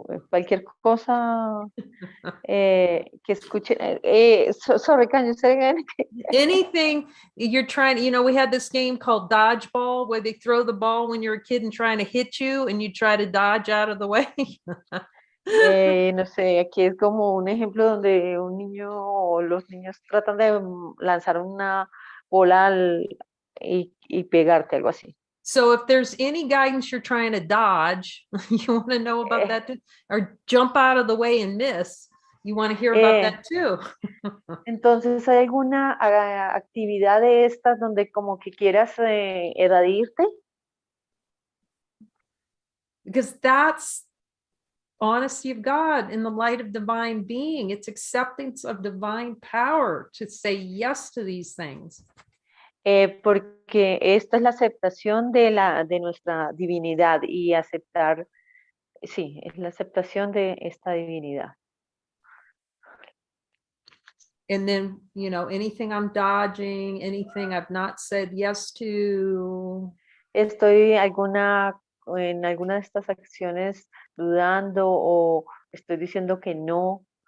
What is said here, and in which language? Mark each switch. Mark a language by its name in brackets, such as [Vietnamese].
[Spanish] Cualquier cosa que escuche. [English] Sorry, can you say again? Anything you're trying, you know, we had this game called dodgeball where they throw the ball when you're a kid and trying to hit you and you try to dodge out of the way. [Spanish] No sé, aquí es como un ejemplo donde un niño o los niños tratan de lanzar una bola y pegarte, algo así. [English] So if there's any guidance you're trying to dodge, you want to know about that too, or jump out of the way and miss, you want to hear about that too. [Spanish] Entonces, ¿hay alguna actividad de estas donde como que quieras evadirte? [English] Because that's honesty of God in the light of divine being. It's acceptance of divine power to say yes to these things. [Spanish] Porque esta es la aceptación de nuestra divinidad y aceptar, sí, es la aceptación de esta divinidad. [English] And then, you know, anything I'm dodging, anything I've not said yes to. [Spanish] Estoy en alguna de estas acciones dudando o estoy diciendo que no.